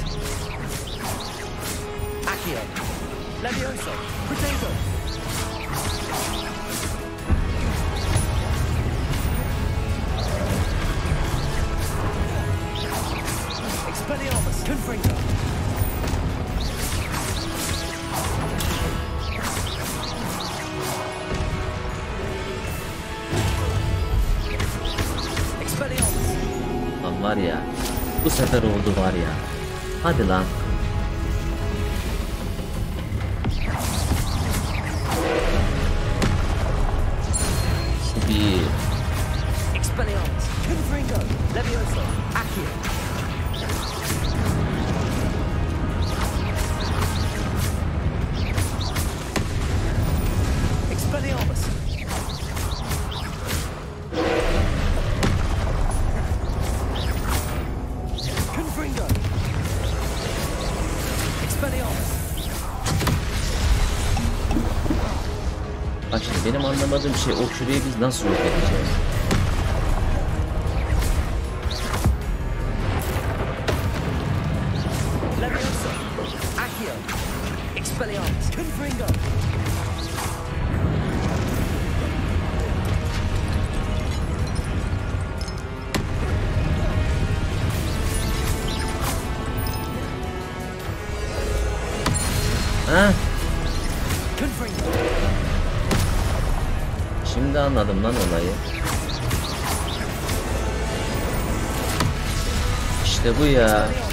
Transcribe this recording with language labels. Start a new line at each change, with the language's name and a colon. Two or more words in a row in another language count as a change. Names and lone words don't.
Turkish: Accio. Levioso. Potato. Expelliarmus, Confringo. Lan var ya. Bu sefer oldu var ya. Hadi lan. Bir. Expelliarmus, Confringo, Levioso, Accio. Expelliarmus. Confringo. Expelliarmus. Bak şimdi benim anlamadığım şey, o küreyi biz nasıl yok edeceğiz? Levioso, Accio. Expelliarmus, Confringo. Ha? Confringo. Şimdi anladım lan olayı. İşte bu ya.